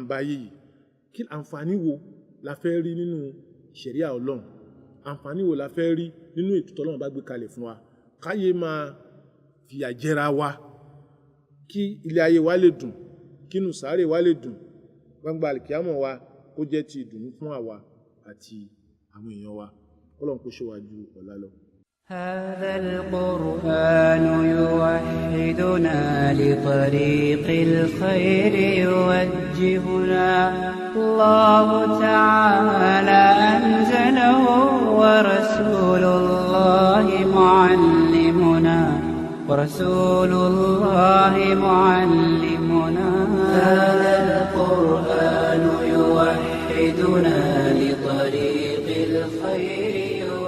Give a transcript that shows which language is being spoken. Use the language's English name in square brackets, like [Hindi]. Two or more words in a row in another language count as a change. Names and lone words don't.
[Yoruba] ń báyé yìí kí àǹfààní wo la fẹ́ rí nínú ṣẹ̀ríà Ọlọ́run àǹfààní wo la fẹ́ rí nínú ètò tọ́lọ́run bá gbé kalẹ̀ fún wa káyé máa fìyà jẹra wa kí ilé ayé wa lè dùn kínú sàárè wa lè dùn gbangba àlìkíyàmọ̀ wa kó jẹ́ ti ìdùnnú fún àwa àti àwọn èèyàn wa Ọlọ́run kó ṣe wá ju ọ̀la lọ. [Arabic] هذا القرآن يوحدنا لطريق الخير يوجهنا الله تعالى أنزله ورسول الله معلمنا هذا القرآن يوحدنا لطريق الخير